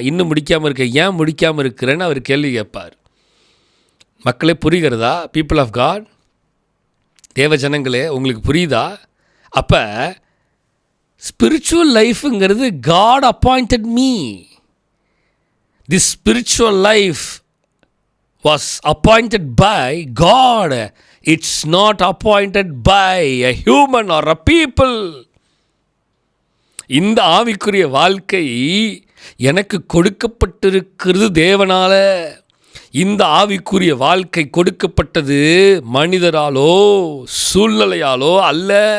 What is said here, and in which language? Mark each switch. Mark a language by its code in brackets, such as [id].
[ta] இன்னும் முடிக்காமல் இருக்க, ஏன் முடிக்காமல் இருக்கிறேன்னு அவர் கேள்வி கேட்பார். மக்களே, புரிகிறதா? [en] people of God, [ta] தேவ ஜனங்களே, உங்களுக்கு புரியுதா? அப்போ spiritual லைஃபுங்கிறது [en] God appointed me. This spiritual life was appointed by God. It's not appointed by a human or a people. [ta] இந்த ஆவிக்குரிய வாழ்க்கை எனக்கு கொடுக்கப்பட்டிருக்கிறது தேவனால. இந்த ஆவிக்குரிய வாழ்க்கை கொடுக்கப்பட்டது மனிதராலோ சூழ்நிலையாலோ அல்ல.